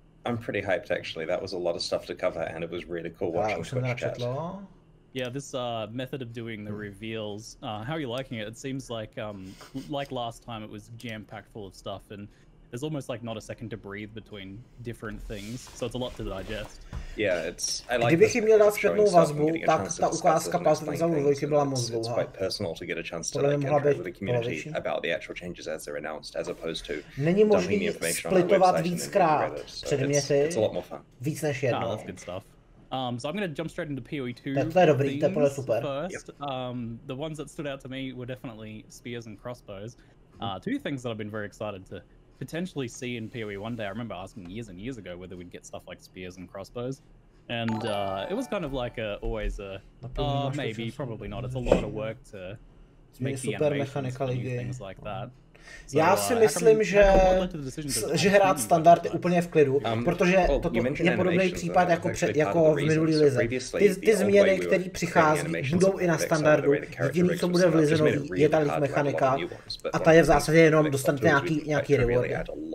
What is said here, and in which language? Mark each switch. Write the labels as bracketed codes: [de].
[en] I'm pretty hyped actually. That was a lot of stuff to cover and it was really cool watching Twitch chat. Yeah, this method of doing the reveals, how are you liking it? It seems like last time it was jam-packed full of stuff and there's almost like not a second to breathe between different things, so it's a lot to digest. Yeah, it's. I like. [cs] Kdybych jim měl dát zpětnou vazbu, tak ta ukázka Path of Exile 2 byla moc dlouhá. [en] It's quite personal to get a chance to like interact with the community about the actual changes as they're announced, as opposed to. [cs] Není možný splitovat víckrát předměty, víc než jednou. [en] That's good stuff. So I'm going to jump straight into PoE 2. [cs] To je dobrý, to je podle super. [en] First, the ones that stood out to me were definitely spears and crossbows. 2 things that I've been very excited to potentially see in PoE one day. I remember asking years and years ago whether we'd get stuff like spears and crossbows, and it was kind of like always a maybe, probably not. It's a lot of work to make the animations for new things like that. [cs] Já si myslím, že hrát standard je úplně v klidu, protože toto je podobný případ jako v minulý lize. Ty změny, které přichází, budou i na standardu. Jediný, co bude v lize nový, je ta league mechanika a ta je v zásadě jenom dostanete nějaký reward.